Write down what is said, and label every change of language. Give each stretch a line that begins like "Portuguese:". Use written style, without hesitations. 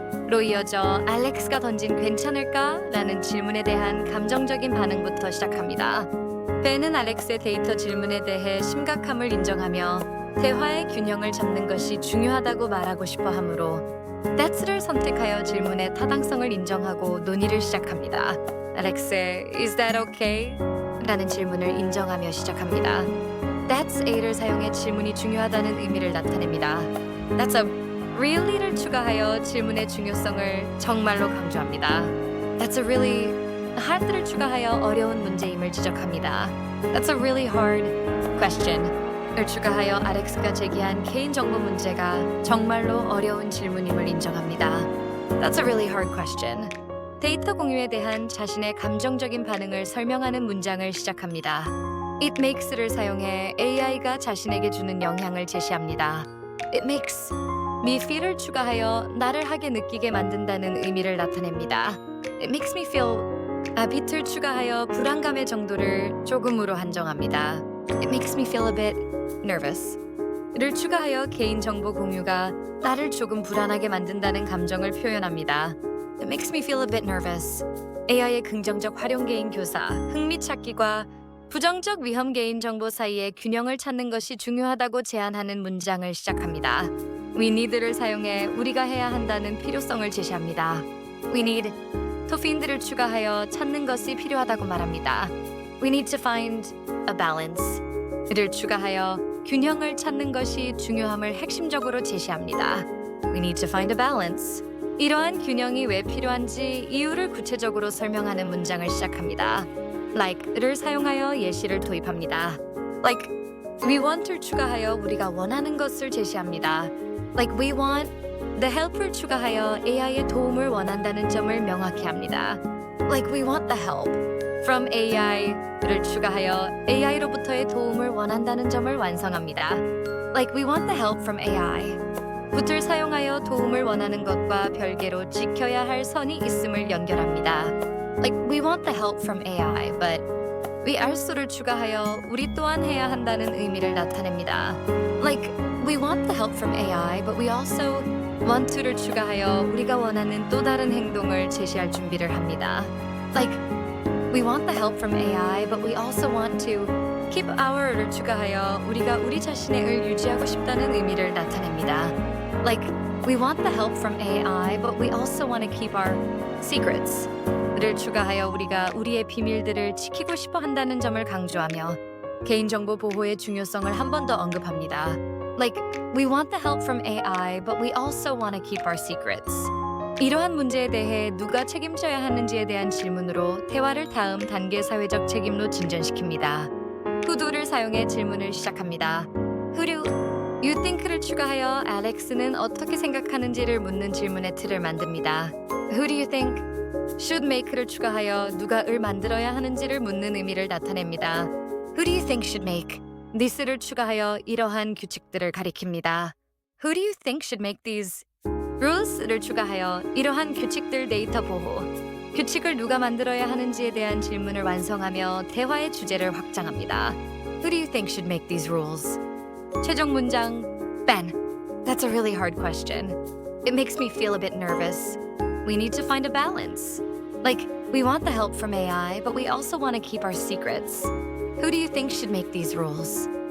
Korean: 로 이어져 알렉스가 던진 괜찮을까? 라는 질문에 대한 감정적인 반응부터 시작합니다. 벤은 알렉스의 데이터 질문에 대해 심각함을 인정하며 대화의 균형을 잡는 것이 중요하다고 말하고 싶어 하므로 That's를 선택하여 질문의 타당성을 인정하고 논의를 시작합니다. 알렉스의
English: Is that okay?
Korean: 라는 질문을 인정하며 시작합니다.
English: That's a
Korean: 를 사용해 질문이 중요하다는 의미를 나타냅니다.
English: That's a really
Korean: 를 추가하여 질문의 중요성을 정말로 강조합니다.
English: That's a really hard
Korean: 를 추가하여 어려운 문제임을 지적합니다.
English: That's a really hard question.
Korean: 을 추가하여 알렉스가 제기한 개인정보 문제가 정말로 어려운 질문임을 인정합니다.
English: That's a really hard question.
Korean: 데이터 공유에 대한 자신의 감정적인 반응을 설명하는 문장을 시작합니다.
English: It makes
Korean: 를 사용해 AI가 자신에게 주는 영향을 제시합니다.
English: It makes me feel
Korean: 을 추가하여 나를 하게 느끼게 만든다는 의미를 나타냅니다.
English: It makes me feel bit
Korean: 을 추가하여 불안감의 정도를 조금으로 한정합니다.
English: It makes me feel a bit nervous.
Korean: 를 추가하여 개인정보 공유가 나를 조금 불안하게 만든다는 감정을 표현합니다.
English: It makes me feel a bit nervous.
Korean: AI의 긍정적 활용 개인 교사, 흥미찾기과 부정적 위험 개인정보 사이의 균형을 찾는 것이 중요하다고 제안하는 문장을 시작합니다.
English: We need
Korean: 를 사용해 우리가 해야 한다는 필요성을 제시합니다.
English: We need to find
Korean: 를 추가하여 찾는 것이 필요하다고 말합니다.
English: We need to find a balance.
Korean: 를 추가하여 균형을 찾는 것이 중요함을 핵심적으로 제시합니다.
English: We need to find a balance.
Korean: 이러한 균형이 왜 필요한지 이유를 구체적으로 설명하는 문장을 시작합니다. Like를 사용하여 예시를 도입합니다.
English: Like, we want
Korean: 를 추가하여 우리가 원하는 것을 제시합니다.
English: Like, we want the help
Korean: 을 추가하여 AI의 도움을 원한다는 점을 명확히 합니다.
English: Like, we want the help from AI를
Korean: 추가하여 AI로부터의 도움을 원한다는 점을 완성합니다.
English: Like, we want the help from AI.
Korean: but를 사용하여 도움을 원하는 것과 별개로 지켜야 할 선이 있음을 연결합니다.
English: Like, we want the help from AI, but we also를
Korean: 추가하여 우리 또한 해야 한다는 의미를 나타냅니다.
English: Like, we want the help from AI, but we also want to를
Korean: 추가하여 우리가 원하는 또 다른 행동을 제시할 준비를 합니다.
English: Like, we want the help from AI, but we also want to keep our를
Korean: 추가하여 우리가 우리 자신의 을 유지하고 싶다는 의미를 나타냅니다.
English: Like, we want the help from AI, but we also want to keep our secrets.
Korean: 를 추가하여 우리가 우리의 비밀들을 지키고 싶어 한다는 점을 강조하며 개인정보 보호의 중요성을 한 번 더 언급합니다.
English: Like, we want the help from AI, but we also want to keep our secrets.
Korean: 이러한 문제에 대해 누가 책임져야 하는지에 대한 질문으로 대화를 다음 단계 사회적 책임로 진전시킵니다. who도를 사용해 질문을 시작합니다.
English: Who do you think
Korean: 를 추가하여 알렉스는 어떻게 생각하는지를 묻는 질문의 틀을 만듭니다.
English: Who do you think should make
Korean: 를 추가하여 누가 을 만들어야 하는지를 묻는 의미를 나타냅니다.
English: Who do you think should make this
Korean: 를 추가하여 이러한 규칙들을 가리킵니다.
English: Who do you think should make these rules
Korean: 를 추가하여 이러한 규칙들 데이터 보호 규칙을 누가 만들어야 하는지에 대한 질문을 완성하며 대화의 주제를 확장합니다.
English: Who do you think should make these rules?
Korean: 최종 문장
English: Ben, that's a really hard question. It makes me feel a bit nervous. We need to find a balance. Like, we want the help from AI, but we also want to keep our secrets. Who do you think should make these rules?